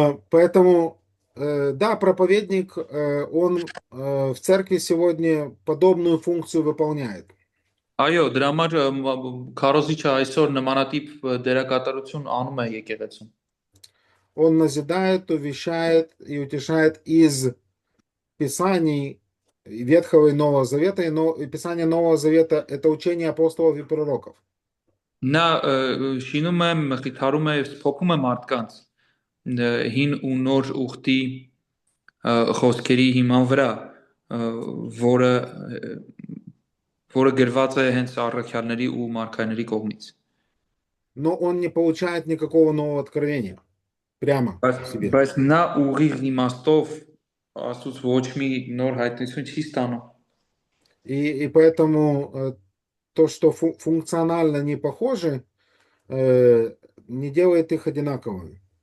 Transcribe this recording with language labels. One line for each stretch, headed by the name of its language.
Russian: Поэтому, да, проповедник, он в церкви сегодня подобную функцию выполняет.
Armenian: Այո, դրա համար քարոզիչը այսօր նմանատիպ դերակատարություն անում է եկեղեցում։
Russian: Он назидает, увещает и утешает из Писаний Ветхого и Нового Завета. И Писание Нового Завета – это учение апостолов и пророков.
Armenian: Նա շինում է, մխիթարում է, փոխում է մարդկանց հին ու նոր ուխտի խոսքերի հիման վրա, որը որը գրված է հենց առաքյալների ու մարգարեների կողմից։
Russian: Но он не получает никакого нового откровения прямо
Armenian: Բայց
Russian: себе.
Armenian: բայց նա ուղիղ իմաստով Աստծուց ոչ մի նոր հայտնություն չի ստանում։
Russian: И поэтому то, что функционально не похожи, не делает их одинаковыми.